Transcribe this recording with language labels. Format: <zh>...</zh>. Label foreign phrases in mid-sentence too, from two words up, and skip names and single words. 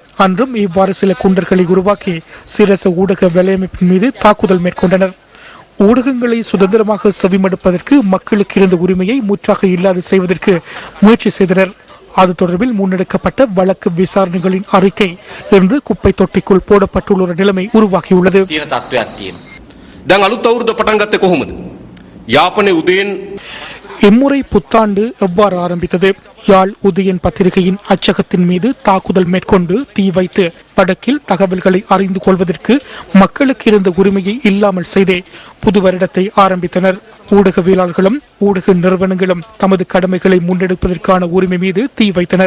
<ta>அன்றும் இவ்வாறு சில குண்டர்களை உருவாக்கி சிரச ஊடக வேலையமைப்பின் மீது தாக்குதல் மேற்கொண்டனர். ஊடகங்களை சுதந்திரமாக செவிமடுப்பதற்கு மக்களுக்கு இருந்த உரிமையை முற்றாக இல்லாது செய்வதற்கு முயற்சி செய்தனர். அது தொடர்பில் முன்னெடுக்கப்பட்ட வழக்கு விசாரணைகளின் அறிக்கை இன்று குப்பை தொட்டிக்குள் போடப்பட்டுள்ள ஒரு நிலைமை உருவாகியுள்ளது.</ta> <si>දැන් අලුත් අවුරුද්ද පටන් ගත්තේ කොහොමද? යාපනයේ උදයෙන්</si> <ta>இம்முறை புத்தாண்டு எவ்வாறு ஆரம்பித்தது? யாழ் உதயன் பத்திரிகையின் அச்சகத்தின் மீது தாக்குதல் மேற்கொண்டு தீ வைத்து வடக்கில் தகவல்களை அறிந்து கொள்வதற்கு மக்களுக்கு இருந்த உரிமையை இல்லாமல் செய்தே புது வருடத்தை ஆரம்பித்தனர். ஊடகவியலாளர்களும் ஊடக நிறுவனங்களும் தமது கடமைகளை முன்னெடுப்பதற்கான உரிமை மீது தீ வைத்தனர்.</ta>